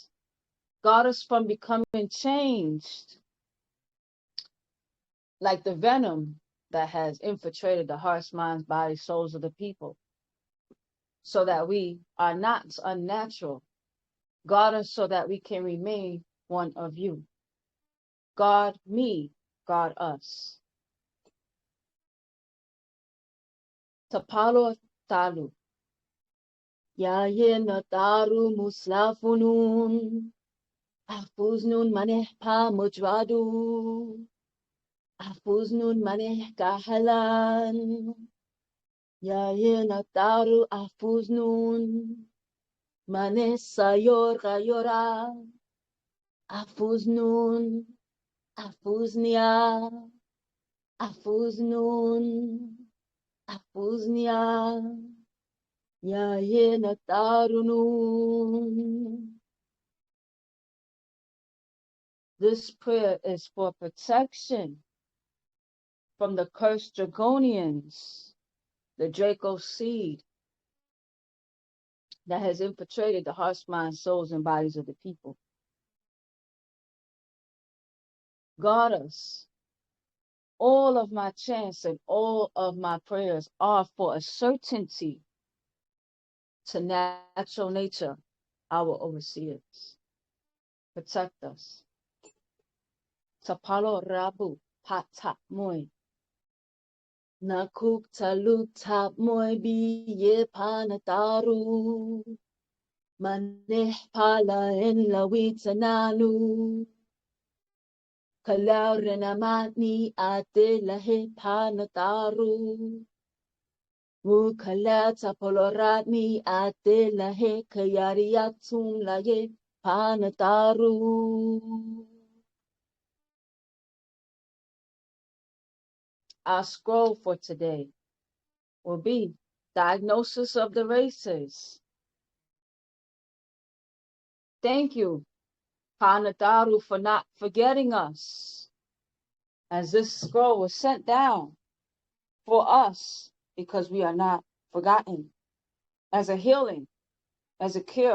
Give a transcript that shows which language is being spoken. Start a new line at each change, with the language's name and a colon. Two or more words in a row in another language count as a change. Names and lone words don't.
English: Guard us from becoming changed like the venom that has infiltrated the hearts, minds, bodies, souls of the people, so that we are not unnatural. Guard us so that we can remain one of you. Guard me, guard us. Tapalo talu. Yaye na taru muslafunun. Afuznun maneh pa mujradu. Afuznun maneh kahalan. Yaye na taru afuznun. Maneh sayor gayora. Afuznun. Afuznia. Afuznun. Afuznia. Yaye na tarunun. This prayer is for protection from the cursed Dragonians, the Draco seed that has infiltrated the hearts, minds, souls, and bodies of the people. Guard us. All of my chants and all of my prayers are for a certainty to natural nature, our overseers. Protect us. Tapalo rabu patap moy. Nakuk taluk tap moy biye panataru. Maneh pala en lawitananu. Kalau renamatni ate lahe panataru. Mukala tapoloratni ate lahe kayariatum lahe panataru. Our scroll for today will be Diagnosis of the Races. Thank you, Panataru, for not forgetting us, as this scroll was sent down for us because we are not forgotten, as a healing, as a cure.